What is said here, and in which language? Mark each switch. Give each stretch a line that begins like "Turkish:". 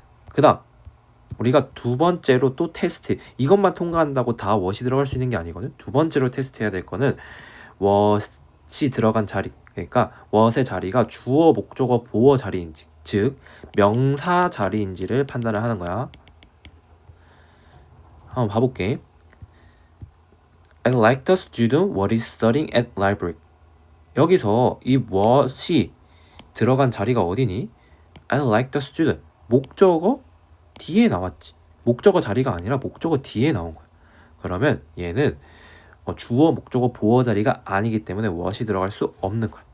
Korean: 그 다음 우리가 두 번째로 또 테스트, 이것만 통과한다고 다 what이 들어갈 수 있는 게 아니거든. 두 번째로 테스트해야 될 거는 what이 들어간 자리, 그러니까 what의 자리가 주어, 목적어, 보어 자리인지, 즉 명사 자리인지를 판단을 하는 거야. 한번 봐볼게.
English: I like the student what is studying at library.
Korean: 여기서 이 what이 들어간 자리가 어디니?
English: I like the student.
Korean: 목적어 뒤에 나왔지. 목적어 자리가 아니라 목적어 뒤에 나온 거야. 그러면 얘는 주어, 목적어, 보어 자리가 아니기 때문에 what이 들어갈 수 없는 거야.